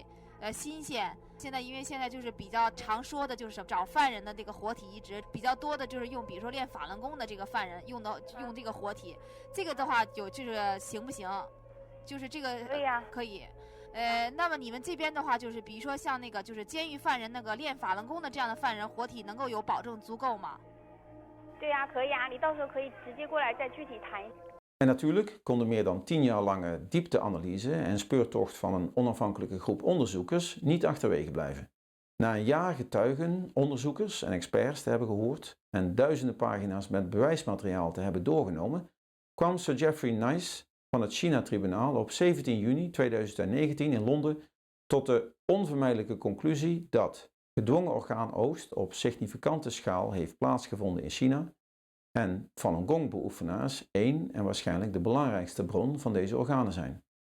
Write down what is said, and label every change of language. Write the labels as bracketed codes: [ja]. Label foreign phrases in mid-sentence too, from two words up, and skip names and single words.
[zh] 新鲜，因为现在就是比较常说的就是找犯人的这个活体移植，比较多的就是用，比如说练法轮功的这个犯人用这个活体，这个的话就是行不行？就是这个可以啊，可以。那么你们这边的话，就是比如说像那个就是监狱犯人那个练法轮功的这样的犯人，活体能够有保证足够吗？对呀，可以啊，你到时候可以直接过来再具体谈。 [nl] En natuurlijk kon de meer dan 10 jaar lange diepteanalyse en speurtocht van een onafhankelijke groep onderzoekers niet achterwege blijven. Na een jaar getuigen, onderzoekers en experts te hebben gehoord en duizenden pagina's met bewijsmateriaal te hebben doorgenomen, kwam Sir Geoffrey Nice van het China-tribunaal op 17 juni 2019 in Londen tot de onvermijdelijke conclusie dat gedwongen orgaanoogst op significante schaal heeft plaatsgevonden in China en Falun Gong-beoefenaars één en waarschijnlijk de belangrijkste bron van deze organen zijn.